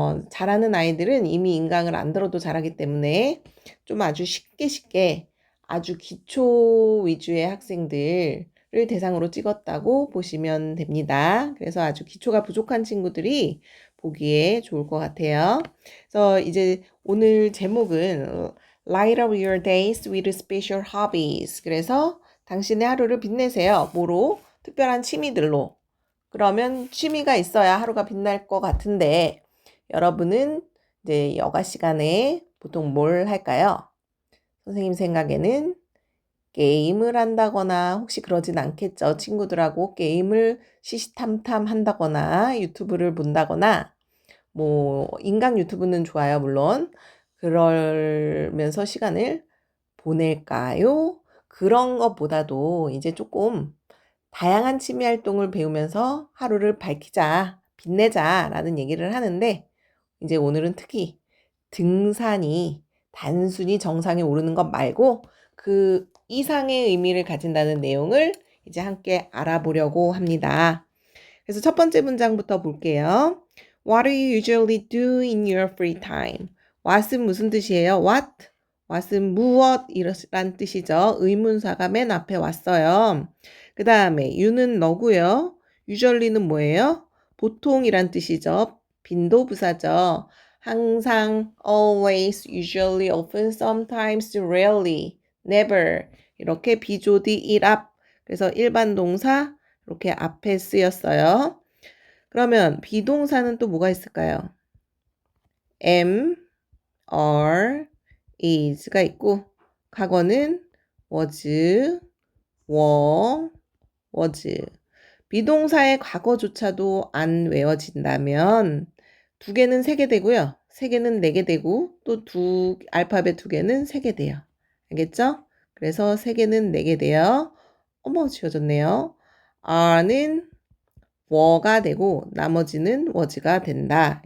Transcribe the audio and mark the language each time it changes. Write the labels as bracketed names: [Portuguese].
[Korean] 잘하는 아이들은 이미 인강을 안 들어도 잘하기 때문에 좀 아주 쉽게 아주 기초 위주의 학생들을 대상으로 찍었다고 보시면 됩니다. 그래서 아주 기초가 부족한 친구들이 보기에 좋을 것 같아요. 그래서 이제 오늘 제목은 [English] Light up your days with special hobbies. [Korean] 그래서 당신의 하루를 빛내세요. 뭐로? 특별한 취미들로. 그러면 취미가 있어야 하루가 빛날 것 같은데 여러분은 이제 여가 시간에 보통 뭘 할까요? 선생님 생각에는 게임을 한다거나 혹시 그러진 않겠죠. 친구들하고 게임을 시시탐탐 한다거나 유튜브를 본다거나 뭐 인강 유튜브는 좋아요, 물론. 그러면서 시간을 보낼까요? 그런 것보다도 이제 조금 다양한 취미 활동을 배우면서 하루를 밝히자, 빛내자라는 얘기를 하는데 이제 오늘은 특히 등산이 단순히 정상에 오르는 것 말고 그 이상의 의미를 가진다는 내용을 이제 함께 알아보려고 합니다. 그래서 첫 번째 문장부터 볼게요. [English] What do you usually do in your free time? [Korean] What은 무슨 뜻이에요? [English] What? [Korean] What은 무엇이란 뜻이죠. 의문사가 맨 앞에 왔어요. 그 다음에 you는 너고요. usually는 뭐예요? 보통이란 뜻이죠. 빈도부사죠. 항상, [English] always, usually, often, sometimes, rarely, never [Korean] 이렇게 비조디 일합 그래서 일반 동사 이렇게 앞에 쓰였어요. 그러면 비동사는 또 뭐가 있을까요? am, are, is가 있고 과거는 was, were, was. 비동사의 과거조차도 안 외워진다면 두 개는 세 개 되고요. 세 개는 네 개 되고 또 알파벳 두 개는 세 개 돼요. 알겠죠? 그래서 세 개는 네 개 돼요. 어머, 지워졌네요. are는 were가 되고 나머지는 was가 된다.